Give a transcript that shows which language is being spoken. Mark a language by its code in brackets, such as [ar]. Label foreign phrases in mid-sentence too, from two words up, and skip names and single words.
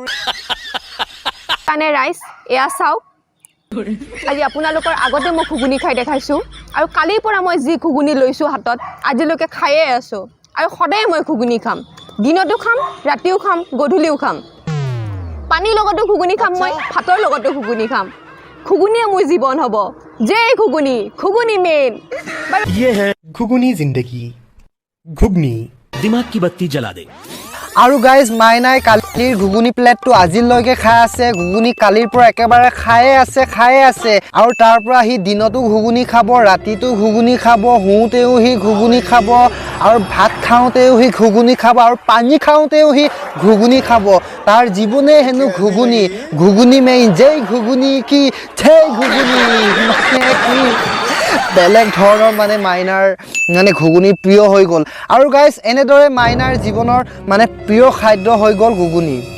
[as] কাৰণে ৰাইজ এয়া চাওক আজি আপোনালোকৰ আগতে মই ঘুগুনি খাই দেখাইছোঁ আৰু কালিৰ পৰা মই যি ঘুগুনি লৈছোঁ হাতত আজিলৈকে খায়ে আছোঁ আৰু সদায় মই ঘুগুনি খাম দিনতো খাম ৰাতিও খাম গধূলিও খাম পানীৰ লগতো ঘুগুনি খাম মই ভাতৰ লগতো ঘুগুনি খাম ঘুগুনিয়ে মোৰ জীৱন হ'ব যে ঘুগুনি মেইন [hi] ये है घुगनी जिंदगी घुगनी दिमाग की बत्ती जला दे [as] আৰু গাইজ মাইনাই কালিৰ ঘুগুনি প্লেটটো আজিলৈকে খাই আছে ঘুগুনি কালিৰ পৰা একেবাৰে খায়ে আছে আৰু তাৰ পৰা সি দিনতো ঘুগুনি খাব ৰাতিটো ঘুগুনি খাব শুওঁতেও সি ঘুগুনি খাব আৰু ভাত খাওঁতেও সি ঘুগুনি খাব আৰু পানী খাওঁতেও সি ঘুগুনি খাব তাৰ জীৱনে হেনো ঘুগুনি মেইন যেই ঘুগুনি কি সেই ঘুগুনি মানে কি বেলেগ ধৰণৰ মানে মাইনাৰ মানে ঘুগুনি প্ৰিয় হৈ গ'ল আৰু গাইজ এনেদৰে মাইনাৰ জীৱনৰ মানে প্ৰিয় খাদ্য হৈ গ'ল ঘুগুনি